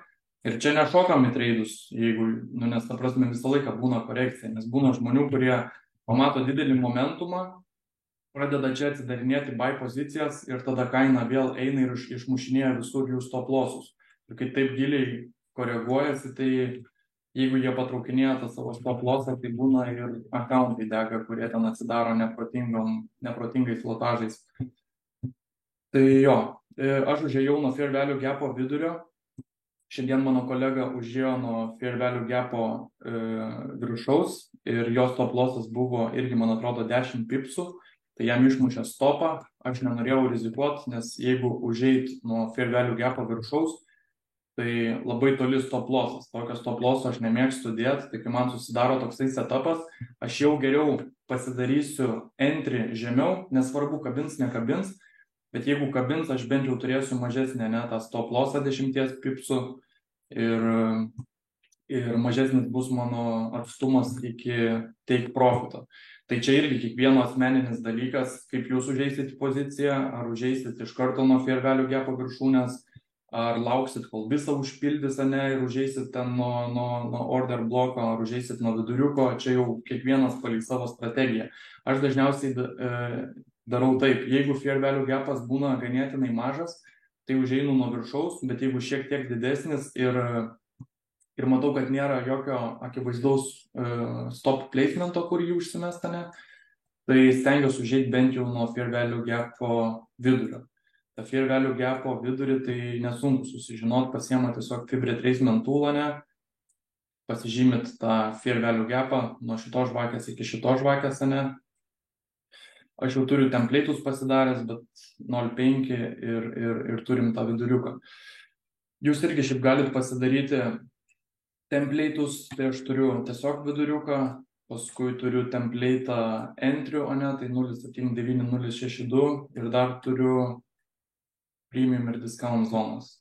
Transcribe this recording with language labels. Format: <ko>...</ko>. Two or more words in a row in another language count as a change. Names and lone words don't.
<lt>Ir čia nešokam į treidus, jeigu, nes ta prasme visą laiką būna korekcija, nes būna žmonių, kurie pamato didelį momentumą, pradeda čia atsidarinėti buy pozicijas ir tada kaina vėl eina ir išmušinėja visur jų</lt> <en>stop lossus.</en> <lt>Ir kai taip giliai koreguojasi, tai jeigu jie patraukinėja tą savo</lt> <en>stop lossą,</en> <lt>tai būna ir accountai dega, kurie ten atsidaro neprotingais lotažais. Tai jo, aš užėjau nuo</lt> <en>fair value gapo</en> <lt>vidurio. Šiandien mano kolega užėjo nuo</lt> <en>fair value gapo</en> <lt>viršaus ir jo</lt> <en>stop lossas</en> <lt>buvo irgi, man atrodo, 10 pipsų, tai jam išmušė stopą, aš nenorėjau rizikuoti, nes jeigu užeit nuo</lt> <en>fair value gapo</en> <lt>viršaus, tai labai toli</lt> <en>stop lossas,</en> <lt>tokio</lt> <en>stop losso</en> <lt>aš nemėgstu dėti, tai kai man susidaro toksai setupas, aš jau geriau pasidarysiu entry žemiau, nesvarbu kabins, nekabins, bet jeigu kabins, aš bent jau turėsiu mažesnę, ne, tą</lt> <en>stop lossą</en> <lt>10 pipsų ir mažesnis bus mano atstumas iki</lt> <en>take profito.</en> <lt>Tai čia irgi kiekvieno asmeninis dalykas, kaip jūs užeisit į poziciją, ar užeisit iš karto nuo</lt> <en>fair value gapo</en> <lt>viršūnės, ar lauksit, kol visą užpildys, ne, ir užeisit ten nuo</lt> <en>order bloko,</en> <lt>ar užeisit nuo viduriuko, čia jau kiekvienas paliks savo strategiją. Aš dažniausiai darau taip, jeigu</lt> <en>fair value gapas</en> <lt>būna ganėtinai mažas, tai užeinu nuo viršaus, bet jeigu šiek tiek didesnis ir matau, kad nėra jokio akivaizdaus</lt> <en>stop placemento,</en> <lt>kur jį užsimestane, tai stengiuosi užeiti bent jau nuo</lt> <en>fair value gapo</en> <lt>vidurio. Ta</lt> <en>fair value gapo</en> <lt>vidurį tai nesunku susižinot, pasiema tiesiog</lt> <en>fib retracement toolą,</en> <lt>ne, pasižymit tą</lt> <en>fair value gapą</en> <lt>nuo šitos žvakės iki šitos žvakės, ne. Aš jau turiu template'us pasidaręs, bet 0.5 ir turim tą viduriuką. Jūs irgi šiaip galit pasidaryti template'us, tai aš turiu tiesiog viduriuką, paskui turiu</lt> <en>template'ą entry,</en> <lt>o ne, tai 0.79.062 ir dar turiu premium ir discount zonas.</lt>